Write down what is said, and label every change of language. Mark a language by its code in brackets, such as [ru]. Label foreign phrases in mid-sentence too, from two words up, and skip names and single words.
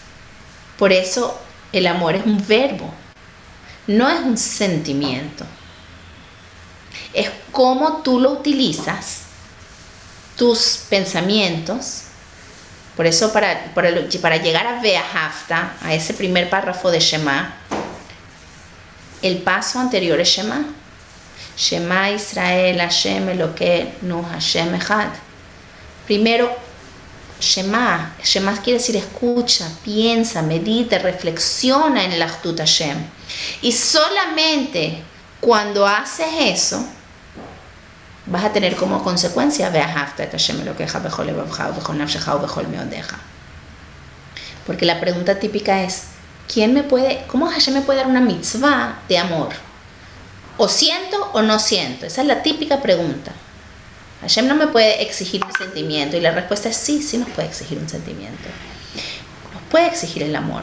[es] Por eso el amor es un verbo, no es un sentimiento. Es cómo tú lo utilizas, tus pensamientos. Por eso para llegar a Ve'ahavta, a ese primer párrafo de Shema, el paso anterior es Shema. [he] שמע ישראל השם אלוקינו השם אחד. [es] Primero, Shema. Shema quiere decir escucha, piensa, medita, reflexiona en el [he] אחדות השם. [es] Y solamente cuando haces eso, vas a tener como consecuencia [he] ואהבת את השם אלוקיך בכל לבבך ובכל נפשך ובכל מאודך. [es] Porque la pregunta típica es, ¿cómo Hashem me puede dar una mitzvah de amor? ¿O siento o no siento? Esa es la típica pregunta. Hashem no me puede exigir un sentimiento. Y la respuesta es sí nos puede exigir un sentimiento. Nos puede exigir el amor.